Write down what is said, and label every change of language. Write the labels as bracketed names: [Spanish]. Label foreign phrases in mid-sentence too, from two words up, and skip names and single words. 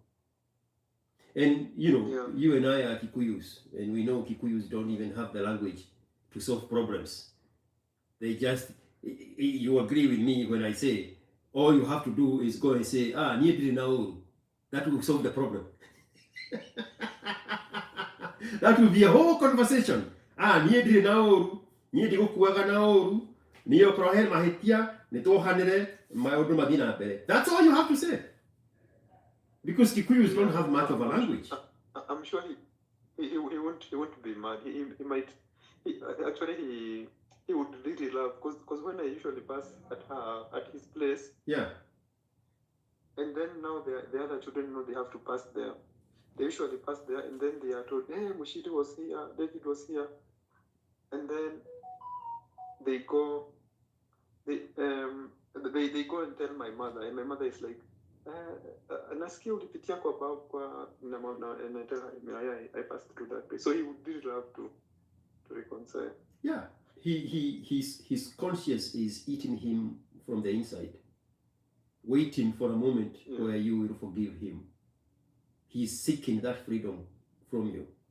[English] And you and I are Kikuyus, and we know Kikuyus don't even have the language to solve problems. They just, you agree with me when I say all you have to do is go and say, [Kikuyu] niedri nauru. [English] That will solve the problem. That will be a whole conversation. [Kikuyu] Niedri nauru, niedri gukuaga nauru, niyo prohen mahitia, nito hanere, maodu madina bere. [English] That's all you have to say. Because Kikuyus don't have much of a language. I'm sure he won't be mad. He might. He would really love, because when I usually pass at his place. Yeah. And then now the other children know they have to pass there. They usually pass there, and then they are told, "Hey, Mushiri was here, David was here," and then they go. They go and tell my mother, and my mother is like, [Swahili] nasikia ulipitia kwa [English] and I tell her, I passed through that place. So he would really love to reconcile. Yeah, his conscience is eating him from the inside, waiting for a moment where you will forgive him. He's seeking that freedom from you.